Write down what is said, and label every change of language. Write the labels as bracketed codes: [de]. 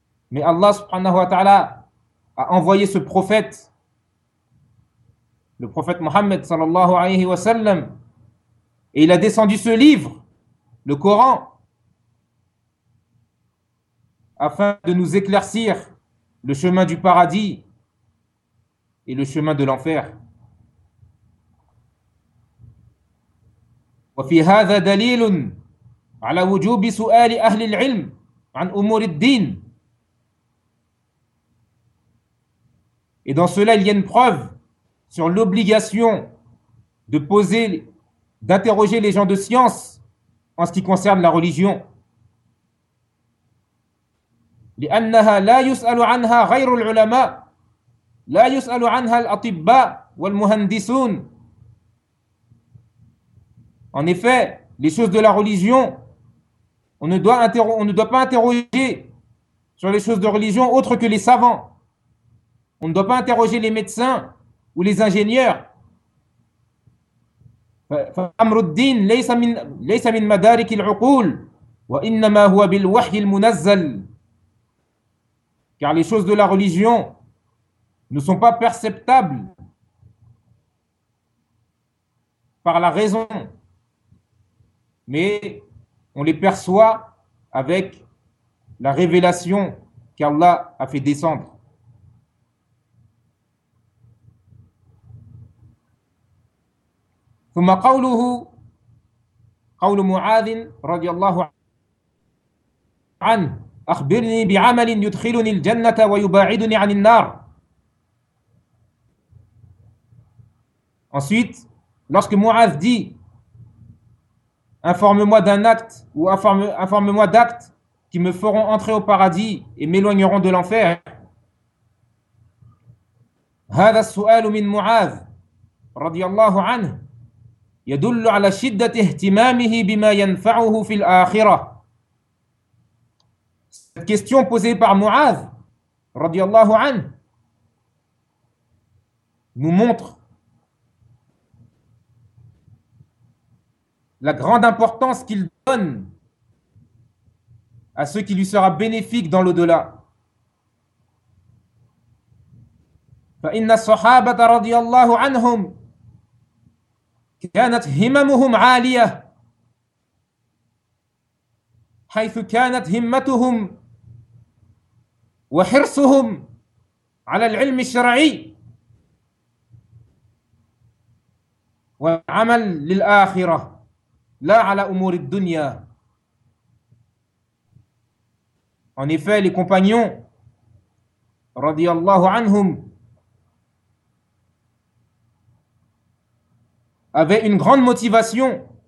[fr] Mais Allah [ar] subhanahu wa ta'ala [fr] a envoyé ce prophète, le prophète Mohammed [ar] sallallahu alayhi wa sallam, [fr] et il a descendu ce livre, le Coran, afin de nous éclaircir le chemin du paradis et le chemin de l'enfer. [ar] وفي هذا دليل على وجوب سؤال أهل العلم عن أمور الدين [fr] Et dans cela, il y a une preuve sur l'obligation de poser, d'interroger les gens de science en ce qui concerne la religion. [ar] لأنها لا يسأل عنها غير العلماء لا يسأل عنها الأطباء والمهندسون. [fr] En effet, les choses de la religion, on ne doit pas interroger sur les choses de religion autres que les savants. On ne doit pas interroger les médecins ou les ingénieurs. [ar] فأمر الدين ليس من مدارك العقول وإنما هو بالوحي المنزل. [fr] Car les choses de la religion ne sont pas perceptables par la raison, mais on les perçoit avec la révélation qu'Allah a fait descendre. [ar] ثم قوله قول معاذ رضي الله عنه أخبرني بعمل يدخلني الجنة ويباعدني عن النار. [fr] Ensuite, lorsque Mu'adh dit informe-moi d'un acte ou informe-moi d'actes qui me feront entrer au paradis et m'éloigneront de l'enfer. [ar] هذا السؤال من معاذ رضي الله عنه يدل على شدة اهتمامه بما ينفعه في الآخرة. [fr] Cette question posée par Mu'adh, [ar] radiallahu anh, [fr] nous montre la grande importance qu'il donne à ce qui lui sera bénéfique dans l'au-delà. [ar] فَإِنَّ الصَّحَابَةَ رَضِيَاللَّهُ عَنْهُمْ كَانَتْ هِمَمُهُمْ عَالِيَةً حَيْثُ كَانَتْ هِمَّتُهُمْ وحرصهم على العلم الشرعي والعمل للآخرة لا على أمور الدنيا. [fr] En effet, les compagnons [ar] رضي الله عنهم [fr] avaient une grande motivation